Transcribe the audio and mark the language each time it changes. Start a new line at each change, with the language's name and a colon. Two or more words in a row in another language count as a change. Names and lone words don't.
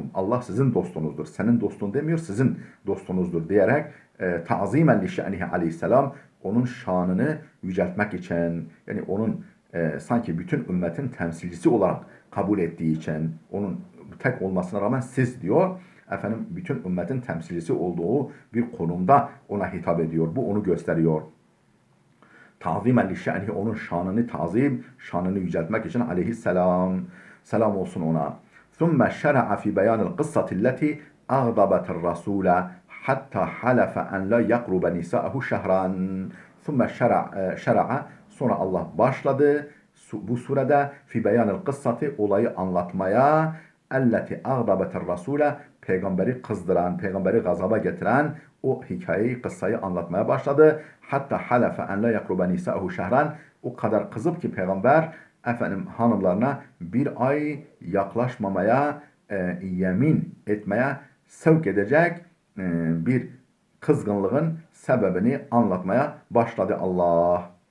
Turkish: Allah sizin dostunuzdur. Senin dostun demiyor, sizin dostunuzdur diyerek
Arabic: تعظيما لشأنه عليه السلام,
Turkish: onun şanını yüceltmek için, yani onun sanki bütün ümmetin temsilcisi olarak kabul ettiği için, onun tek olmasına rağmen siz diyor, efendim bütün ümmetin temsilcisi olduğu bir konumda ona hitap ediyor. Bu onu gösteriyor.
Arabic: تعظيما لشأنه,
Turkish: onun şanını tazim, şanını yüceltmek için aleyhisselam, selam olsun ona.
Arabic: ثم شرع في بيان القصة التي أغضبت الرسول حتى حلف أن لا يقرب نساءه شهرا. ثم شرع,
Turkish: sonra Allah başladı bu surede
Arabic: في بيان القصة,
Turkish: olayı anlatmaya,
Arabic: التي أغضبت الرسول,
Turkish: peygamberi kızdıran, peygamberi gazaba getiren o hikayeyi, kıssayı anlatmaya başladı.
Arabic: حتى حلف أن لا يقرب نساءه شهرا,
Turkish: o kadar kızıp ki peygamber efendim hanımlarına bir ay yaklaşmamaya, yemin etmeye sevk edecek bir kızgınlığın sebebini anlatmaya başladı Allah.